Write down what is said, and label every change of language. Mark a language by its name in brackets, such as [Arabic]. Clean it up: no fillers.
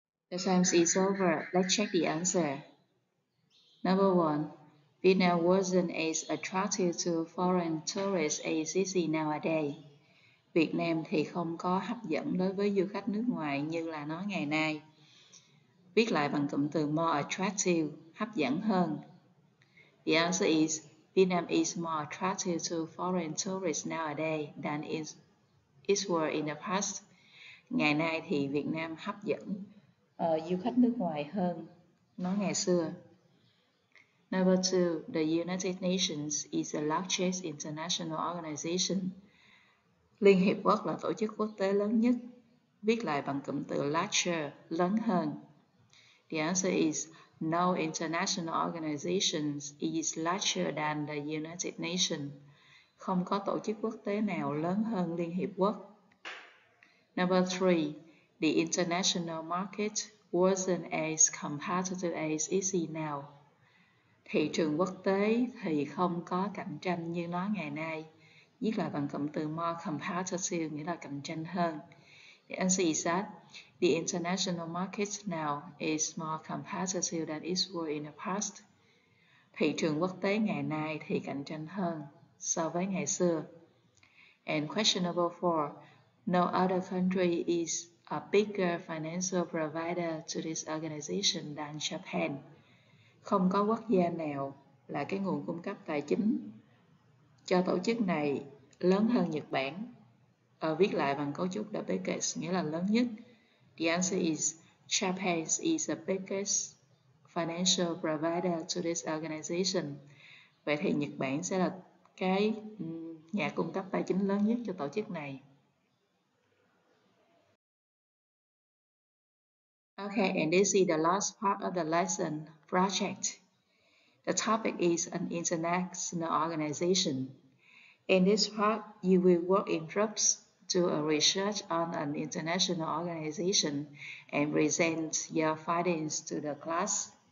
[English] The time is over. Let's check the answer. Number 1. Vietnam wasn't as attractive to foreign tourists as it is nowadays. [Vietnamese] Việt Nam thì không có hấp dẫn đối với du khách nước ngoài như là nó ngày nay. Viết lại bằng cụm từ [English] more attractive, [Vietnamese] hấp dẫn hơn. [English] The answer is Vietnam is more attractive to foreign tourists nowadays than it were in the past. [Vietnamese] Ngày nay thì Việt Nam hấp dẫn du khách nước ngoài hơn nó ngày xưa. [English] Number 2, the United Nations is the largest international organization. [Vietnamese] Liên Hiệp Quốc là tổ chức quốc tế lớn nhất. Viết lại bằng cụm từ larger, lớn hơn. [English] The answer is no international organization is larger than the United Nations. [Vietnamese] Không có tổ chức quốc tế nào lớn hơn Liên Hiệp Quốc. [English] Number 3, the international market wasn't as competitive as it is now. [Vietnamese] Thị trường quốc tế thì không có cạnh tranh như nó ngày nay. Viết lại bằng cụm từ [English] more competitive [Vietnamese] nghĩa là cạnh tranh hơn. [English] The answer is that the international market now is more competitive than it was in the past. [Vietnamese] Thị trường quốc tế ngày nay thì cạnh tranh hơn so với ngày xưa. [English] And question number 4. No other country is a bigger financial provider to this organization than Japan. [Vietnamese] Không có quốc gia nào là cái nguồn cung cấp tài chính cho tổ chức này lớn hơn Nhật Bản. Viết lại bằng cấu trúc [English] the biggest [Vietnamese] nghĩa là lớn nhất. [English] The answer is Japan is the biggest financial provider to this organization. [Vietnamese] Vậy thì Nhật Bản sẽ là cái nhà cung cấp tài chính lớn nhất cho tổ chức này. [English] Okay, and this is the last part of the lesson, project. The topic is an international organization. In this part, you will work in groups, do a research on an international organization, and present your findings to the class.